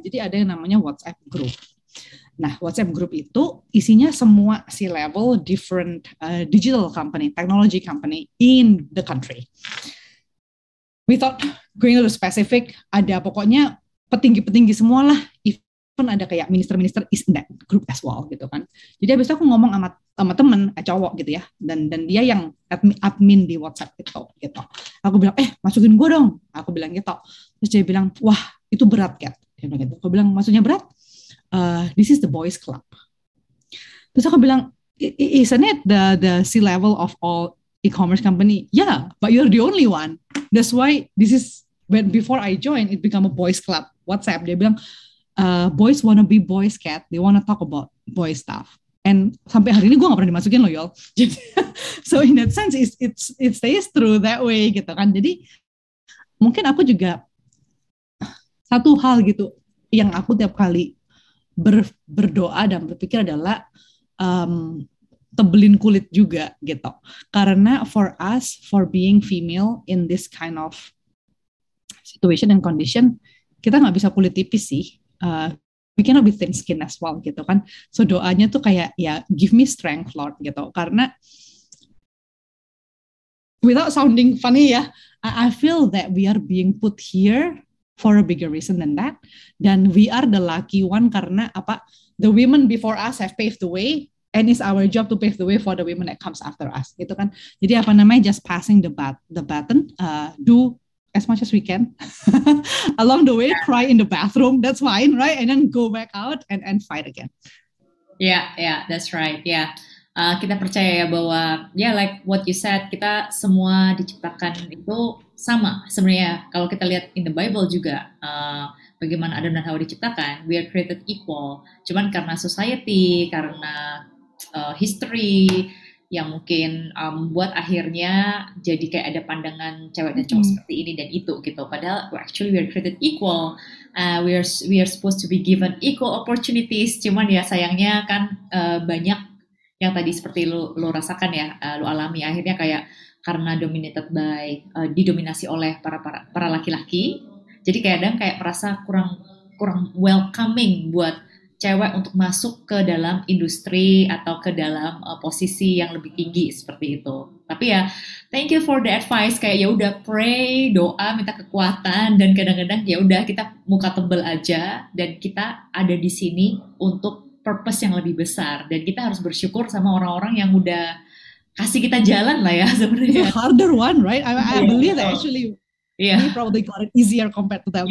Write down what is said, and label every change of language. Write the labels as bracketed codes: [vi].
[id] Jadi ada yang namanya WhatsApp group. Nah, WhatsApp group itu isinya semua [en] C-level different digital company, technology company in the country. Without going to specific, [id] ada pokoknya petinggi-petinggi semua lah. [en] Even [id] ada kayak [en] minister-minister is in that group as well [id] gitu kan. Jadi habis itu aku ngomong sama temen cowok gitu ya, dan dia yang admin di WhatsApp itu gitu. Aku bilang, masukin gue dong, aku bilang gitu. Terus dia bilang, wah itu berat Kat, dia bilang gitu. Aku bilang, maksudnya berat? [en] This is the boys club. [id] Terus aku bilang, [en] isn't it the C level of all e-commerce company. Yeah, but you're the only one. That's why this is when before I joined, it become a boys club. WhatsApp. [id] Dia bilang, [en] boys wanna be boys cat. They wanna talk about boy stuff. And [id] sampai hari ini gue gak pernah dimasukin loh, [en] y'all. So in that sense, it stays true that way [id] gitu kan. Jadi mungkin aku juga satu hal gitu yang aku tiap kali berdoa dan berpikir adalah tebelin kulit juga gitu. [en] Karena for us, for being female in this kind of situation and condition, [id] kita nggak bisa kulit tipis sih. [en] We cannot be thin skin as well [id] gitu kan. [en] So [id] doanya tuh kayak ya [en] give me strength Lord gitu. Karena without sounding funny ya, I feel that we are being put here for a bigger reason than that. Dan we are the lucky one [id] karena apa? [en] The women before us have paved the way, and it's our job to pave the way for the women that comes after us, [id] gitu kan? Jadi apa namanya? [en] Just passing the baton, do as much as we can. Along the way, cry in the bathroom, that's fine, right? And then go back out and fight again. Yeah, that's right. Yeah. [id] Kita percaya ya bahwa [en] like what you said, [id] kita semua diciptakan itu sama sebenarnya. Kalau kita lihat [en] in the Bible [id] juga bagaimana Adam dan Hawa diciptakan, [en] we are created equal. [id] Cuman karena society, karena history yang mungkin buat akhirnya jadi kayak ada pandangan cewek dan cowok seperti ini dan itu gitu. [en] Padahal actually we are created equal. We are supposed to be given equal opportunities. [id] Cuman ya sayangnya kan banyak yang tadi seperti lo rasakan ya, lo alami akhirnya kayak karena didominasi oleh para laki-laki, jadi kadang kayak merasa kurang welcoming buat cewek untuk masuk ke dalam industri atau ke dalam posisi yang lebih tinggi seperti itu. Tapi ya [en] thank you for the advice, [id] kayak ya udah pray, doa, minta kekuatan, dan kadang-kadang ya udah kita muka tebel aja dan kita ada di sini untuk purpose yang lebih besar, dan kita harus bersyukur sama orang-orang yang udah kasih kita jalan lah ya sebenarnya. [en] It's a harder one, right? I believe that actually we probably got it easier compared to them.